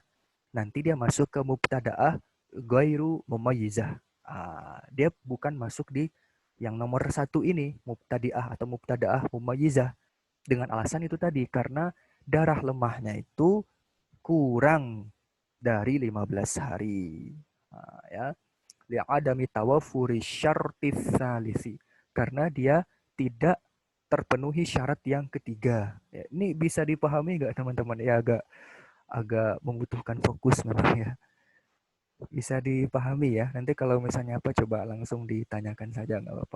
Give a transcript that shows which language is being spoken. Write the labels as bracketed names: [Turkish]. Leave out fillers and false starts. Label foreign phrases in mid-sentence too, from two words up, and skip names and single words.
[Indonesian] Nanti dia masuk ke [Arabic] مبتدأة غير مميزة. [Indonesian] Dia bukan masuk di yang nomor satu ini, mubtadiah atau [Arabic] مبتدأة مميزة. [Indonesian] Dengan alasan itu tadi, karena darah lemahnya itu kurang dari 15 hari. Ya, [Arabic] لعدم توفر الشرط الثالث. [Indonesian] Karena dia tidak terpenuhi syarat yang ketiga. Ya, ini bisa dipahami nggak teman-teman? Ya agak agak membutuhkan fokus memang ya. Bisa dipahami ya. Nanti kalau misalnya apa coba langsung ditanyakan saja nggak apa-apa.